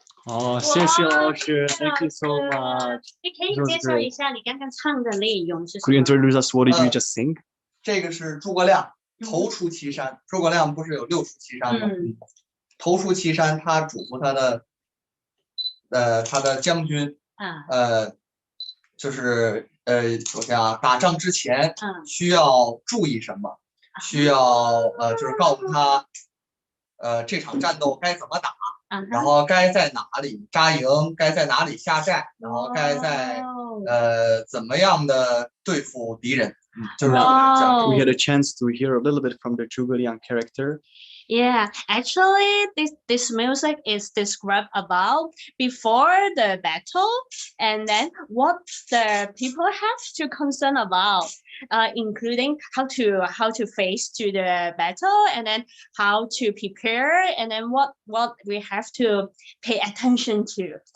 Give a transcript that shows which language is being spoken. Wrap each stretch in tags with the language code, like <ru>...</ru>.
<zh>哦，谢谢老师 ，</zh> <en>Thank you so much。</en> <zh>你可以介绍一下你刚刚唱的内容是什</zh> <en>Could you</en> <zh>么？</zh> <en>introduce us? What did you just sing?</en> <zh>这个是诸葛亮头出祁山。诸葛亮不是有6出祁山吗？头出祁山，他嘱咐他的将军，就是首先啊，打仗之前需要注意什么？需要就是告诉他，这场战斗该怎么打，然后该在哪里扎营，该在哪里下寨，然后该在怎么样的对付敌人。就是这样。</zh> <en>We had a chance to hear a little bit from the Zhuge Liang character. Yeah, actually, this music is described about before the battle, and then what the people have to concern about, including how to face to the battle, and then how to prepare, and then what we have to pay attention to.</en>